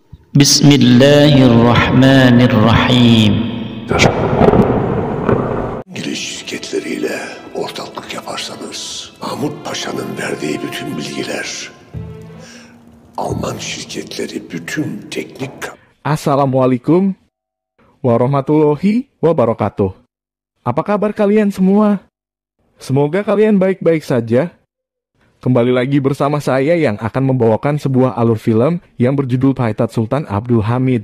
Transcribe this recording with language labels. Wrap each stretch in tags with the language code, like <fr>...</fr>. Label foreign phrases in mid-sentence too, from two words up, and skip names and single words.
<ar>Bismillahirrahmanirrahim.</ar> <tr>İngiliz şirketleriyle ortaklık yaparsanız Mahmut Paşa'nın verdiği bütün bilgiler, Alman şirketleri bütün teknik...</tr> <ar>Assalamualaikum warahmatullahi wabarakatuh.</ar> <id>Apa kabar kalian semua? Semoga kalian baik-baik saja. Kembali lagi bersama saya yang akan membawakan sebuah alur film yang berjudul Pahitat Sultan Abdul Hamid.</id>